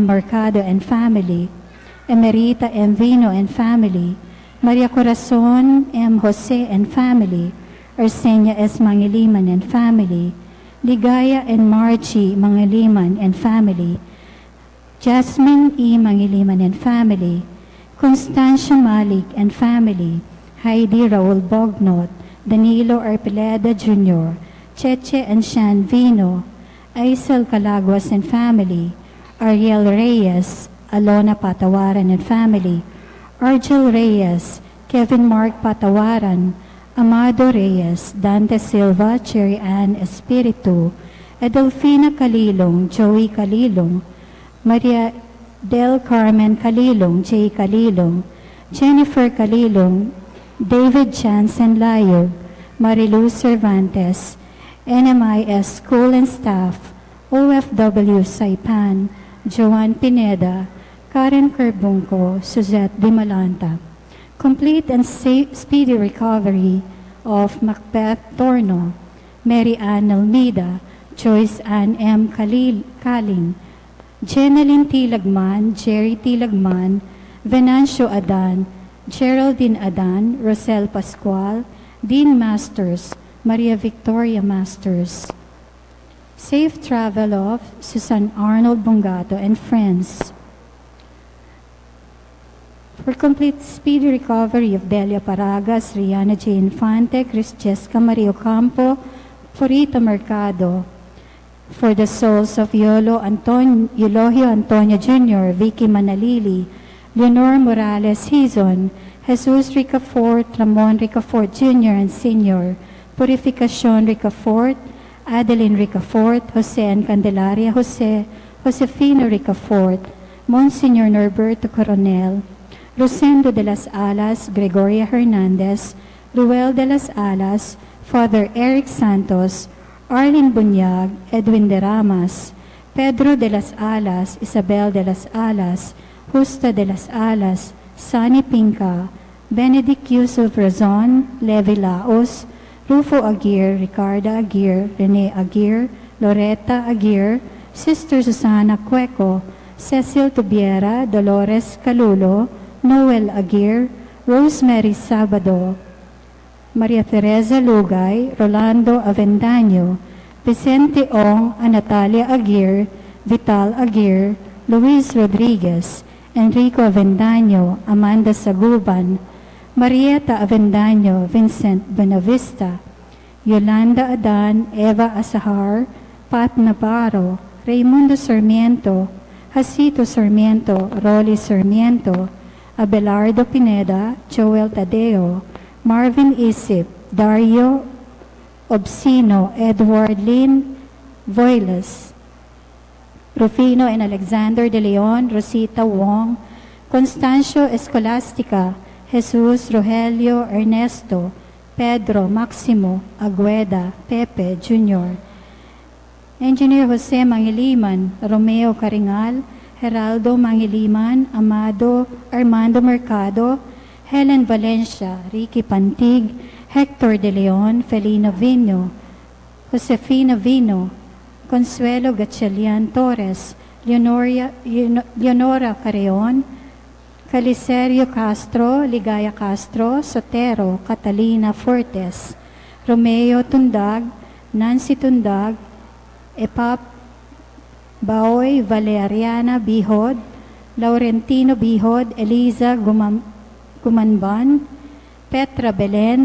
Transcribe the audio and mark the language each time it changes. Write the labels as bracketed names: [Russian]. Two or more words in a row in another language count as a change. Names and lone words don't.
[English] Mercado and family, Emerita M. Vino and family, Maria Corazon M. Jose and family, Arsenia S. Mangiliman and family, Ligaya and Margie Mangiliman and family, Jasmine E. Mangiliman and family, Constancia Malik and family, Heidi Raul Bognot, Danilo Arpileda Jr., Cheche and Shan Vino, Aisel Calaguas and family, Ariel Reyes, Alona Patawaran and family, Argel Reyes, Kevin Mark Patawaran, Amado Reyes, Dante Silva, Cherry Ann Espiritu, Edelfina Calilong, Joey Calilong, Maria Del Carmen Calilong, J. Calilong, Jennifer Calilong, David Jansen Layog, Marilu Cervantes, NMIS School and Staff, OFW Saipan, Joan Pineda, Karen Carbunco, Suzette Dimalanta. Complete and speedy recovery of Macbeth Torno, Mary Ann Almeida, Joyce Ann M. Kaling, Jeneline Tilagman, Jerry Tilagman, Venancio Adan, Geraldine Adan, Rosel Pascual, Dean Masters, Maria Victoria Masters. Safe travel of Susan Arnold Bongato and friends. For complete speedy recovery of Delia Paragas, Rihanna J. Infante, Chris Jessica Mario Campo, Purita Mercado. For the souls of Eulogio Antonio Jr., Vicky Manalili, Leonor Morales Hizon, Jesus Ricafort, Ramon Ricafort Jr. and Sr., Purificacion Ricafort, Adeline Ricafort, Jose and Candelaria Jose, Josefino Ricafort, Monsignor Norberto Coronel, Rosendo de las Alas, Gregoria Hernandez, Ruel de las Alas, Father Eric Santos, Arlene Bunyag, Edwin de Ramas, Pedro de las Alas, Isabel de las Alas, Justa de las Alas, Sani Pinca, Benedict Yusuf Razon, Levi Laos, Rufo Aguirre, Ricarda Aguirre, Rene Aguirre, Loretta Aguirre, Sister Susana Cueco, Cecil Tubiera, Dolores Calulo, Noel Aguirre, Rosemary Sabado, Maria Teresa Lugay, Rolando Avendaño, Vicente Ong, Natalia Aguirre, Vital Aguirre, Luis Rodriguez, Enrico Avendaño, Amanda Saguban, Marieta Avendaño, Vincent Benavista, Yolanda Adan, Eva Asahar, Pat Navarro, Raimundo Sarmiento, Jacinto Sarmiento, Rolly Sarmiento, Abelardo Pineda, Joel Tadeo, Marvin Isip, Dario Obsino, Edward Lynn Voiles, Rufino and Alexander de Leon, Rosita Wong, Constancio Escolastica, Jesus Rogelio Ernesto, Pedro Maximo Agueda, Pepe Jr., Engineer Jose Mangiliman, Romeo Caringal, Geraldo Mangiliman, Armando Mercado, Helen Valencia, Ricky Pantig, Hector De Leon, Felina Vino, Josefina Vino, Consuelo Gatchalian Torres, Leonora Careon, Calicerio Castro, Ligaya Castro, Sotero, Catalina Fortes, Romeo Tundag, Nancy Tundag, Epap Baoy Valeriana Bihod, Laurentino Bihod, Eliza Gumanban, Petra Belen